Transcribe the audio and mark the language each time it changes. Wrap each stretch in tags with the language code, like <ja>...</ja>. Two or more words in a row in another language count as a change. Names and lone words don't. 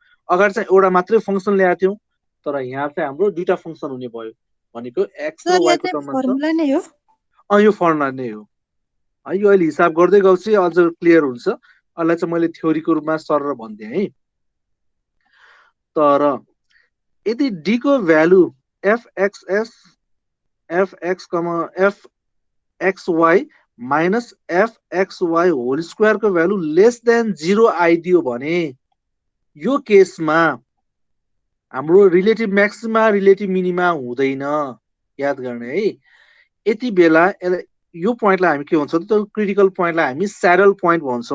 <ne>अगाडि चाहिँ एउटा मात्रै फङ्सन ल्याएको थियौँ, तर यहाँ चाहिँ हाम्रो दुईटा फङ्सन हुने भयो। भनेको एक्स र सर यो वाईको चाहिँ टर्ममा छ। फर्मुला नै हो। यो फर्मुला नै हो है। यो अहिले हिसाब गर्दै गएपछि अझ क्लियर हुन्छ। यसलाई चाहिँ मैले थ्योरीको रूपमा सर भनिदिएँ है। तर यदि डी को भ्यालु</ne> <en>f x s f x comma f x y minus f x y whole squareको value less than</en> <ne>0 आइदियो भने यो केसमा हाम्रो</ne> <en>relative maxima relative minima</en> <ne>हुँदैन। याद गर्ने है। यति बेला यो पोइन्टलाई हामी के भन्छौँ त,</ne> <en>critical pointलाई</en> <ne>हामी</ne> <en>saddle point</en> <ne>भन्छौँ।</ne>